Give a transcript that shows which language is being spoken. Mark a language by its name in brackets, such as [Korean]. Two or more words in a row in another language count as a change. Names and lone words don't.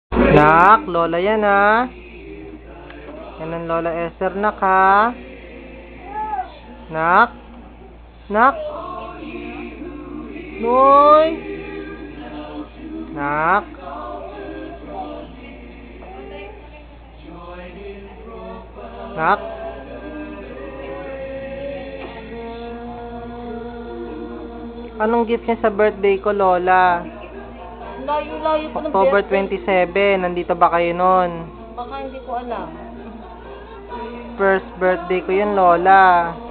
[Filipino] Nak, Lola yan ha. Yan ang Lola Esther, nak ha. Nak. Nak. Noy. Nak. Nak. Anong gift niya sa birthday ko, Lola? Layo-layo pa ng October birthday. 27. Nandito ba kayo nun? Baka hindi ko alam. [English] First birthday [Filipino] ko yun, Lola.